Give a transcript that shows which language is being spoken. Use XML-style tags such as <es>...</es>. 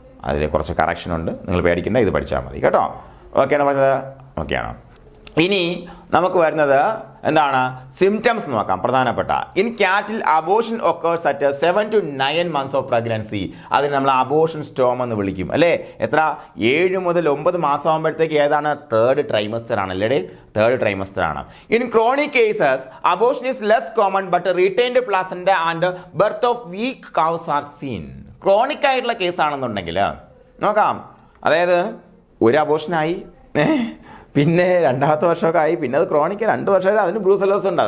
<ml>അതിൽ കുറച്ച് കറക്ഷൻ ഉണ്ട്. നിങ്ങൾ പേടിക്കേണ്ട, ഇത് പഠിച്ചാൽ മതി കേട്ടോ. ഓക്കെയാണ് പറഞ്ഞത്? ഓക്കെയാണോ? ഇനി നമുക്ക് വരുന്നത് എന്താണ്? സിംറ്റംസ് നോക്കാം. പ്രധാനപ്പെട്ട</ml> <en>In cattle abortion occurs at 7 to 9 months of pregnancy.</en> <ml>അതിന് നമ്മൾ അബോർഷൻ സ്റ്റോം എന്ന് വിളിക്കും അല്ലേ? എത്ര? 7 മുതൽ 9 മാസം ആകുമ്പോഴത്തേക്ക് ഏതാണ്?</ml> <en>3rd trimester</en> <ml>ആണല്ലേ?</ml> <en>3rd trimester</en> <ml>ആണ്.</ml> <en>In chronic cases abortion is less common but retained placenta and birth of weak cows are seen.</en> <ml>Chronic ആയിട്ടുള്ള കേസാണെന്നുണ്ടെങ്കിൽ നോക്കാം. അതായത് ഒരു അബോർഷനായി, പിന്നെ 2ാമത്തെ വർഷമൊക്കെ ആയി, പിന്നെ അത് ക്രോണിക്ക് 2 വർഷമായിട്ട് അതിന് ബ്രൂസെല്ലോസിസ് ഉണ്ട്.</ml>